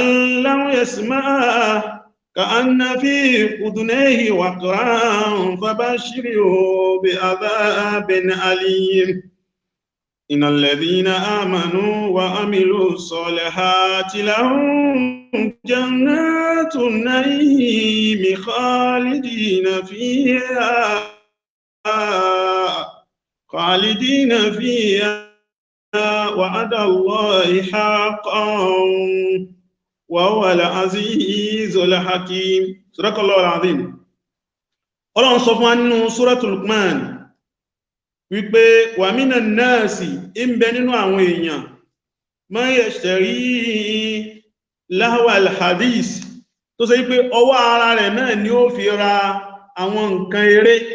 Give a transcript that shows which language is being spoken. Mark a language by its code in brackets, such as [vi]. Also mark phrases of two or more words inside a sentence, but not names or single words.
[ar] لم يسمع كأن في أذنيه وقرا فبشره بعذاب أليم إن الذين آمنوا وعملوا الصالحات لهم جنات النعيم خالدين فيها وعد الله حقا وهو العزيز الحكيم صدق الله العظيم. [yo] Ọlọ́run sọ fún wa nínú Suratul Luqman wípé [ar] ومن الناس [yo] ń bẹ nínú àwọn èèyàn [ar] من يشتري لهو الحديث [yo] tó ṣe wípé ọwọ́ ara rẹ̀ náà ni ó fi ra àwọn nǹkan eré.